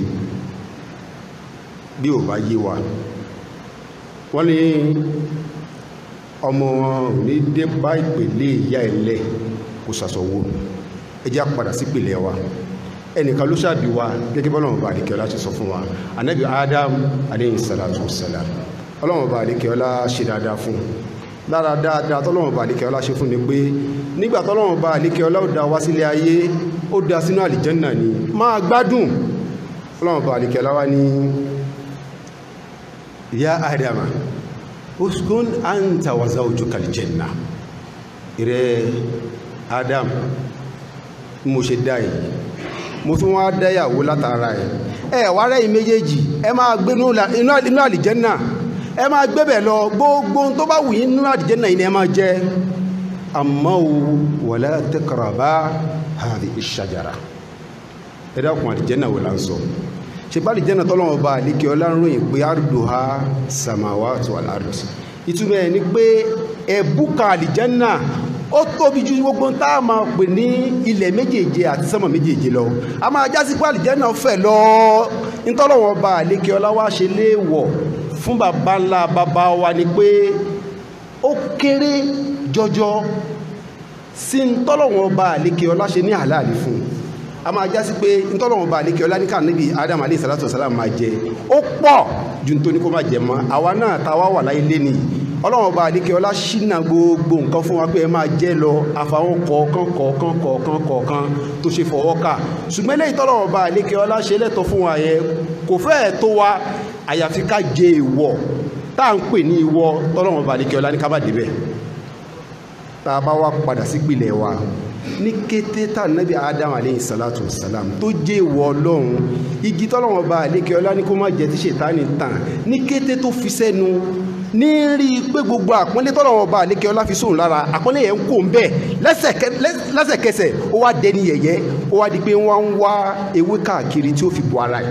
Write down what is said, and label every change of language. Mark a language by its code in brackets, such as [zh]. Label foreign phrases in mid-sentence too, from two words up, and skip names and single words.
[yo] Bí ò bá yé wa, wọ́n ní ọmọ ní dé bá ìpele ìyá ẹ̀lẹ́ kò sàsọ̀wò. Ẹ jẹ́ á padà sí ìpele wa. Ẹnìkan ló ṣàbí wa gẹ́gẹ́ bọ́lọ́run Ọba àlékè ọlá ṣe sọ fún wa, Ànábì Adam [ar] عليه الصلاة والسلام. [yo] Ọlọ́run Ọba àlékè ọlá ṣe dáadáa fún un. Lára dáadáa tọ́lọ́run Ọba àlékè ọlá ṣe fún ni pé nígbà tọ́lọ́run Ọba àlékè ọlá ó dá wá sílé ayé, ó dá sínú àlìjẹ́nnà ni, máa gbádùn. Ọlọ́run Ọba àlékè ọlá wá ní [ar] يا آدم اسكن أنت وزوجك الجنة. [yo] Ìrẹ́ Adam, mo ṣe dá yìí, mo tún wá dáyàwó látara ẹ̀, wá rẹ́yìn méjèèjì, ẹ máa gbé inú àlìjẹ́nnà, ẹ máa gbébẹ̀ lọ, gbogbo tó bá wù yín nínú àlìjẹ́nnà yìí ni ẹ máa jẹ. [ar] Àmọ́ ولا تقربا هذه الشجرة. [yo] Ẹ dákun, àlìjẹ́nnà wò là ń sọ? Ṣe bá àlìjẹ́nnà tọ́lọ́run Ọba àlékè ọlá ń ròyìn pé [ar] عرضها السماوات والأرض. [yo] Ìtumọ̀ ẹ̀ ni pé ẹ̀bùkà àlìjẹ́nnà ó tóbi ju gbogbo tá a máa pè ní ilẹ̀ méjèèje àti sánmọ̀ méjèèje lọ. A máa jásí pé àlìjẹ́nnà fẹ̀ lọ. Ìtọ́lọ́run Ọba àlékè ọlá wá ṣe léèwọ̀ fún bàbá ńlá bàbá wa ni pé ó kéré jọjọ sí ìtọ́lọ́run Ọba àlékè ọlá ṣe ní àlàálì fún. A máa jásí pé ìtọ́lọ́run Ọba àlékè ọlá ní ká Ànábì Adam [ar] عليه الصلاة والسلام [yo] máa jẹ, ó pọ̀ ju nítorí kó máa jẹ mọ́. Àwa náà ta wá wà láyé lénìí, Ọlọ́run Ọba àlékè ọlá ṣínà gbogbo nǹkan fún wa pé ẹ máa jẹ lọ, àfàwọn kọ̀ọ̀kan tó ṣe fọwọ́ kà. Ṣùgbọ́n eléyìí tọ́lọ́run Ọba àlékè ọlá ṣe lẹ́tọ̀ fún wa yẹn kò fẹ́ẹ̀ tó wa, àyàfi ká jẹ ìwọ̀ tá à ń pè ní ìwọ tọ́lọ́run Ọba àlékè ọlá ní ká bá débẹ̀. Tá a bá wá padà sí ìpìlẹ̀ wa, ní kété tá Ànábì Adam [ar] عليه الصلاة والسلام [yo] tó jẹ́ ìwọ Ọlọ́run, igi tọ́lọ́run Ọba àlékè ọlá ní kó má jẹ tí Ṣẹ̀tánì tàn, ní kété tó fi sẹ́nu, ní rí pé gbogbo àpọ́nlé tọ́lọ́run Ọba àlékè ọlá fi sóhun lára, àpọ́nlé yẹn ń kó ń bẹ̀ lẹ́sẹ̀kẹsẹ̀, ó wá dẹni yẹ̀yẹ́, ó wá di pé wọ́n ń wá ewé káàkiri tí ó fi bọ́ ara ẹ̀.